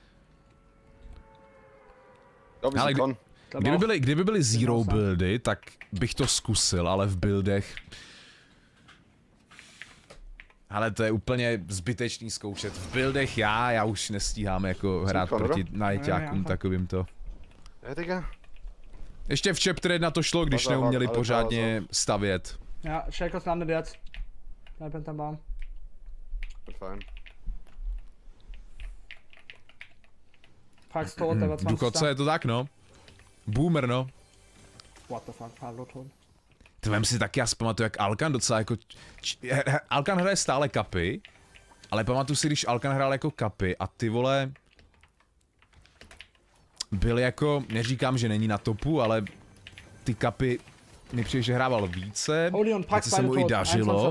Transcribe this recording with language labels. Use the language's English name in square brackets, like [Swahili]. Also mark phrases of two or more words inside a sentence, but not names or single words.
[Czech] Ale kdyby byly zero buildy, tak bych to zkusil, ale v buildech... Ale to je úplně zbytečný zkoušet. V buildech já už nestíhám jako hrát proti najťákům takovým to. Ještě v chapter 1 to šlo, když neuměli pořádně stavět. [German] Ja, Shakers landet jetzt. Bleib hinterm Baum. Pax tot, der war 20. [Czech] Důchodce je to tak, no. Boomer, no. [English] What the fuck, Pablo tot. [Czech] To vem si taky, já si pamatuju, jak Alkan docela jako... Alkan hraje stále kapy, ale pamatuju si, když Alkan hrál jako kapy a ty vole... Byl jako, neříkám, že není na topu, ale ty kapy mi přijde, že hrával více, více se mu i dařilo.